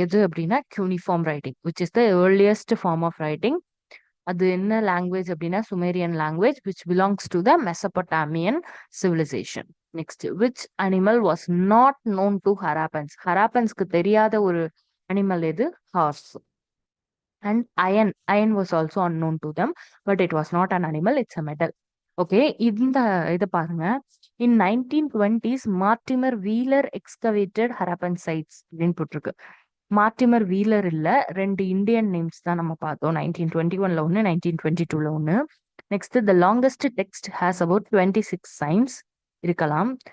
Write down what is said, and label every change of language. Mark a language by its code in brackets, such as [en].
[ta] எது அப்படின்னா [en] Cuneiform writing, which is the earliest form of writing. [ta] அது என்ன லாங்குவேஜ் அப்படின்னா [en] Sumerian language, which belongs to the Mesopotamian civilisation. Next, which animal was not known to ஹராப்பன்ஸ்க்கு [ta] தெரியாத ஒரு animal எது? [en] Horse. And iron was also unknown to them, but it was not an animal, it's a metal. [ta] Okay, இந்த இதை பாருங்க. [en] in 1920s Mortimer Wheeler excavated Harappan sites [ta] அப்படின்னு போட்டிருக்கு. Mortimer wheeler இல்ல, 2 Indian names தான் நம்ம பார்த்தோம். 1921ல ஒன்று, 1922ல ஒன்று. [en] next, the longest text has about 26 signs [ta] இருக்கலாம்.